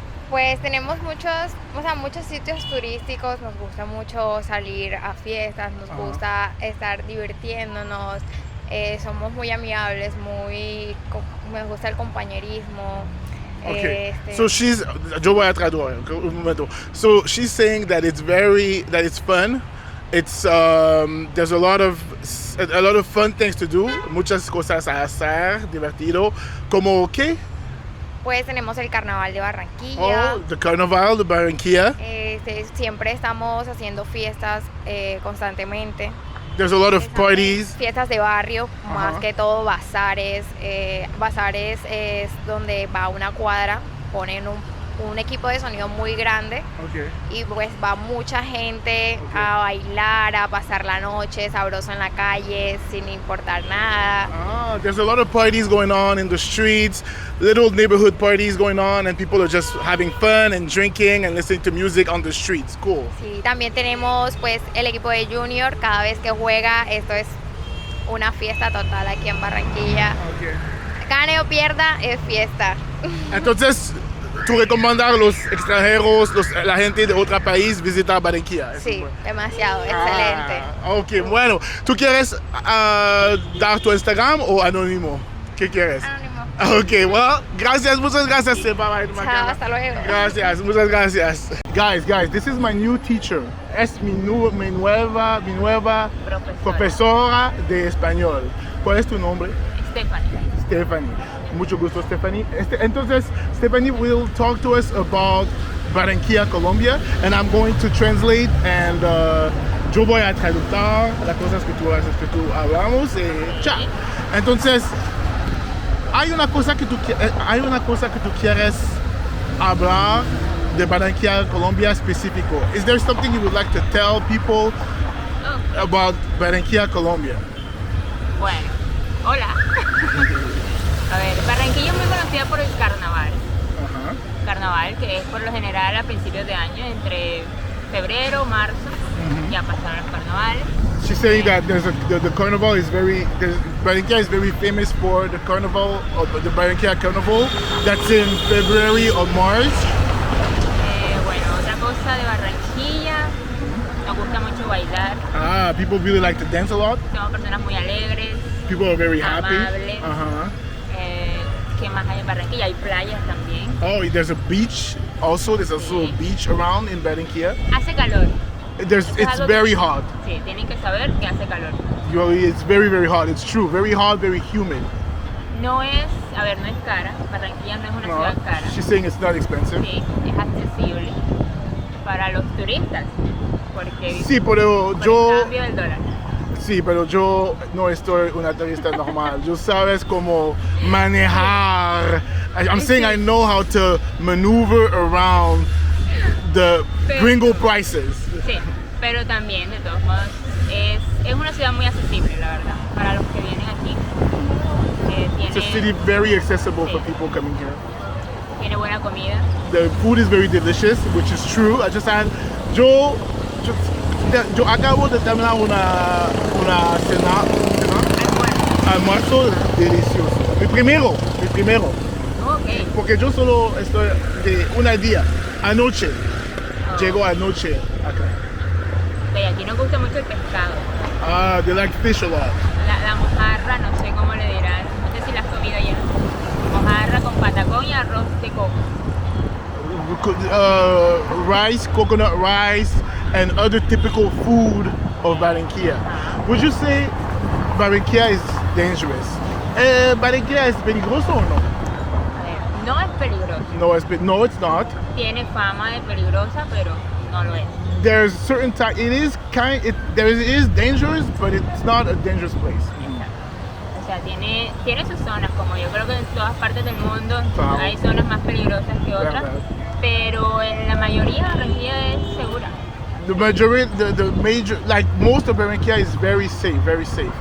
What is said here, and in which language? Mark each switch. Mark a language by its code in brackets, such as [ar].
[es] Pues tenemos muchos sitios turísticos, nos gusta mucho salir a fiestas, nos gusta estar divirtiéndonos, somos muy amigables, me gusta el compañerismo. [en] Okay. [es] Yo voy a traducir un momento. [en] So she's saying that it's fun. It's there's a lot of fun things to do, [es] muchas cosas a hacer, divertido. ¿Como qué? Pues tenemos el Carnaval de Barranquilla. [en] Oh, the Carnaval de Barranquilla. [es] Siempre estamos haciendo fiestas constantemente. [en] There's a lot of parties. [es] Fiestas de barrio, más que todo bazares. Bazares es donde va una cuadra, ponen un equipo de sonido muy grande. [en] Okay. [es] Y pues va mucha gente a bailar, a pasar la noche sabroso en la calle, sin importar nada. [en] There's a lot of parties going on in the streets, little neighborhood parties going on, and people are just having fun and drinking and listening to music on the streets. Cool. [es] Sí, también tenemos pues el equipo de Junior, cada vez que juega, esto es una fiesta total aquí en Barranquilla. [en] Okay. [es] Gane o pierda, es fiesta. Entonces, ¿tú recomiendas a los extranjeros, la gente de otro país visitar Barranquilla? Sí, demasiado, excelente. Ok, bueno, ¿tú quieres dar tu Instagram o anónimo? ¿Qué quieres? Anónimo. Ok, well, muchas gracias. Chao, hasta luego. Gracias, muchas gracias. [en] Guys, this is my new teacher. [es] Es mi nueva profesora de español. ¿Cuál es tu nombre? Stephanie. Mucho gusto, Stephanie. Entonces, [en] Stephanie will talk to us about Barranquilla, Colombia, and I'm going to translate, and [es] yo voy a traducir las cosas que tú hablamos. Chao. Entonces, hay una cosa que tú quieres hablar de Barranquilla, Colombia específico. [en] Is there something you would like to tell people about Barranquilla, Colombia? [es] Bueno, hola. A ver, Barranquilla es muy conocida por el carnaval. carnaval, que es por lo general a principios de año, entre febrero, marzo, ya pasaron los carnavales. [en] She's saying that the carnival is Barranquilla is very famous for the carnival, or the Barranquilla Carnival, that's in February or March. [es] Bueno, otra cosa de Barranquilla, nos gusta mucho bailar. [en] Ah, people really like to dance a lot. [es] Somos personas muy alegres. [en] People are very happy. [es] Amables. ¿Qué más hay en Barranquilla? Hay playas también. [en] Oh, there's a beach also. There's also a beach around in Barranquilla. [es] Hace calor. [en] It's very hot. [es] Sí, tienen que saber que hace calor. [en] It's very, very hot. It's true. Very hot, very humid. [es] No es cara. Barranquilla no es una ciudad cara. [en] She's saying it's not expensive. [es] Sí, es accesible para los turistas. Porque Sí, pero por yo... el cambio del dólar. Sí, pero yo no estoy una turista normal. Yo sabes cómo manejar. [en] I'm saying I know how to maneuver around the gringo prices. [es] Sí, pero también, de todos modos, es una ciudad muy accesible, la verdad, para los que vienen aquí. [en] It's a city very accessible for people coming here. [es] Tiene buena comida. [en] The food is very delicious, which is true. [es] Yo acabo de terminar una cena, almuerzo delicioso. Mi primero. [en] Okay. [es] Porque yo solo estoy de un día, anoche. Llego anoche acá. Y aquí nos gusta mucho el pescado. [en] Ah, they like fish a lot. [es] La mojarra, no sé cómo le dirán, no sé si la has comido ya. Mojarra con patacón y arroz de coco. [en] Rice, coconut rice, and other typical food of Barranquilla. Would you say Barranquilla is dangerous? [es] ¿Barranquilla es peligroso o no? A ver, no es peligroso. [en] No, it's not. [es] Tiene fama de peligrosa, pero no lo es. [en] There's certain time. It is dangerous, but it's not a dangerous place. [es] Exacto. O sea, tiene sus zonas, como yo creo que en todas partes del mundo hay zonas más peligrosas que otras, pero en la mayoría Barranquilla es segura. [en] The major, like most of Barranquilla is very safe, very safe.